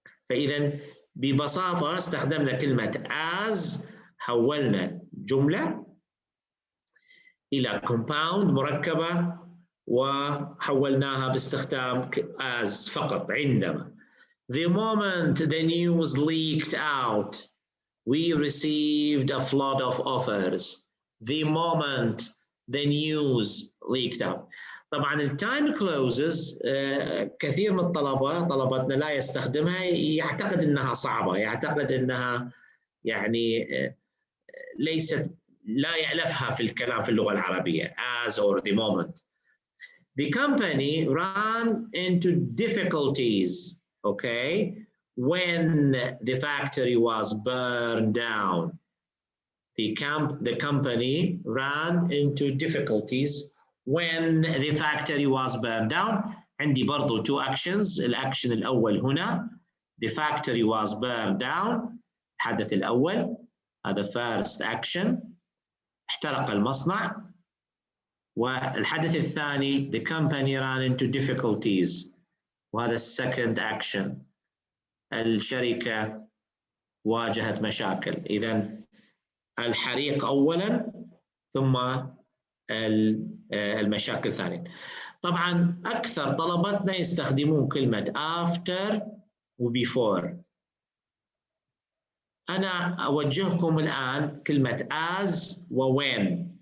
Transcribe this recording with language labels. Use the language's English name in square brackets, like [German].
[Arabic] فإذا ببساطة استخدمنا كلمة as، حولنا جملة إلى compound مركبة وحولناها باستخدام as فقط. [English] عندما the moment the news leaked out we received a flood of offers. The moment the news leaked out. [Arabic] طبعا التايم كلوزز كثير من طلبتنا لا يستخدمها، يعتقد انها صعبة، يعتقد انها يعني ليست، لا يألفها في الكلام في اللغة العربية [English] as or the moment. The company ran into difficulties, okay, when the factory was burned down. The company ran into difficulties when the factory was burned down. [Arabic] عندي برضو two actions. الأكشن الأول هنا [English] the factory was burned down، [Arabic] الحدث الأول هذا first action، احترق المصنع. والحدث الثاني [English] the company ran into difficulties، [Arabic] وهذا second action، الشركة واجهت مشاكل. إذن الحريق أولاً ثم المشاكل ثانياً. طبعاً أكثر طلبتنا يستخدمون كلمة after و before. أنا أوجهكم الآن كلمة as و when.